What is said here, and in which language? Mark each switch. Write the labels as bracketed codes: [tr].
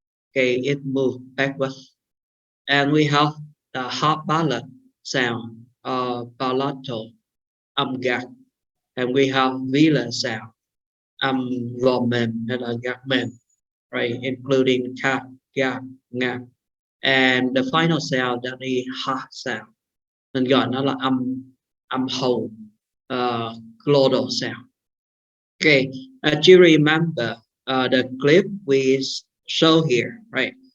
[en] Okay, it moves backwards. And we have the half palate sound, palatal, [vi] âm gạt. [en] And we have velar sound, [vi] gò mềm hay là gạt mềm, [en] right? Including ka, ga, nga. And the final sound that is ha sound. [vi] Mình gọi nó là âm hầu, glottal sound. [en] Okay, do you remember the clip we show here, right?